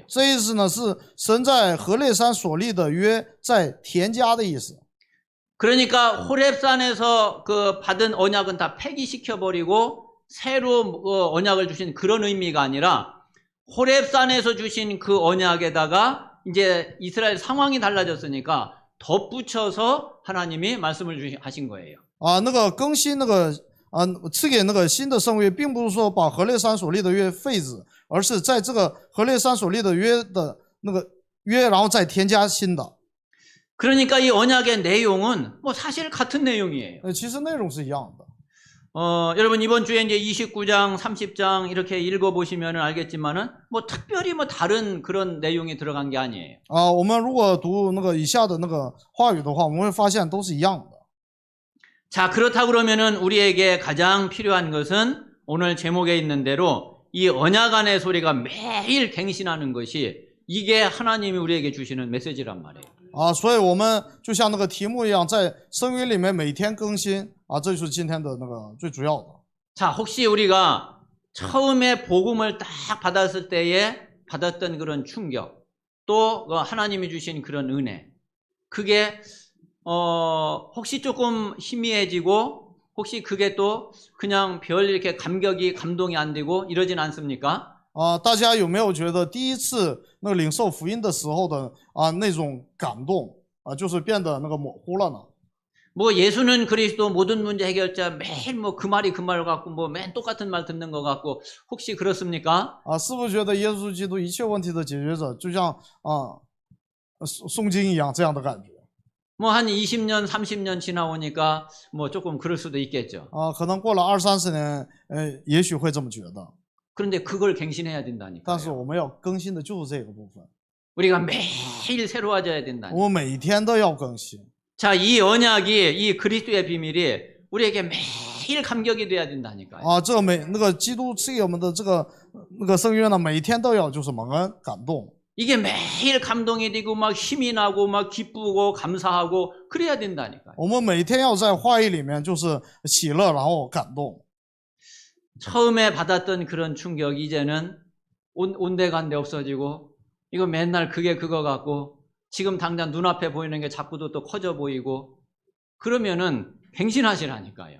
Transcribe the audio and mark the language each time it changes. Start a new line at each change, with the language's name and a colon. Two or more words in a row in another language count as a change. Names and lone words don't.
Chinese: 这意思呢是神在何烈山所立的约在添加的意思。
Korean: 그러니까 호렙산에서 받은 언약은 다 폐기시켜 버리고 새로 언약을 주신 그런 의미가 아니라 호렙산에서 주신 그 언약에다가 이제 이스라엘 상황이 달라졌으니까 덧붙여서 하나님이 말씀을 하신 거예요.
Chinese: 那个更新那个赐给那个新的圣约，并不是说把何烈山所立的约废止，而是在这个何烈山所立的约的那个约，然后再添加新的。
Korean: 그러니까 이 언약의 내용은 뭐 사실 같은 내용이에요.
Chinese: 其实内容是一样的。
Korean: 여러분 이번 주에 이제 29장, 30장 이렇게 읽어보시면 알겠지만은 뭐 특별히 뭐 다른 그런 내용이 들어간 게 아니에요.
Chinese: 我们如果读那个以下的那个话语的话，我们会发现都是一样的。
Korean: 자, 그렇다 그러면은 우리에게 가장 필요한 것은 오늘 제목에 있는 대로 이 언약 안의 소리가 매일 갱신하는 것이 이게 하나님이 우리에게 주시는 메시지란 말이에요.
Chinese: 所以我们就像那个题目一样，在圣约里面每天更新这就是今天的那个最主要的。
Korean: 자, 혹시 우리가 처음에 복음을 딱 받았을 때에 받았던 그런 충격, 또 하나님이 주신 그런 은혜, 그게 혹시 조금 희미해지고 혹시 그게 또 그냥 별 이렇게 감동이 안 되고 이러진 않습니까?
Chinese: 大家有没有觉得第一次那个领受福音的时候的那种感动就是变得那个模糊了呢？
Korean: 뭐 예수는 그리스도 모든 문제 해결자 매일 뭐 그 말이 그 말 같고 뭐 맨 똑같은 말 듣는 것 같고 혹시 그렇습니까?
Chinese: 是不是觉得耶稣基督一切问题的解决者，就像诵经一样这样的感觉？
Korean: 뭐 한 20년, 30년 지나오니까 뭐 조금 그럴 수도 있겠죠.
Chinese: 可能过了20-30年，也许会这么觉得。
Korean: 그런데 그걸 갱신해야
Chinese: 但是
Korean: 된다니까요.
Chinese: 我们要更新的就是这个部分，
Korean: 우리가 매일 새로워져야 된다니까.
Chinese: 我们每天都要更新。
Korean: 자, 이 언약이 이 그리스도의 비밀이 우리에게 매일 감격이 돼야 된다니까요.
Chinese: 这个那个基督赐给我们的这个那个圣约呢，每天都要就是蒙恩感动。
Korean: 이게 매일 감동이 되고 막 힘이 나고 막 기쁘고 감사하고 그래야 된다니까요.
Chinese: 我们每天要在话语里面就是喜乐，然后感动。
Korean: 처음에 받았던 그런 충격 이제는 온데간데 없어지고 이거 맨날 그게 그거 같고 지금 당장 눈앞에 보이는 게 자꾸도 또 커져 보이고 그러면은 갱신하시라니까요.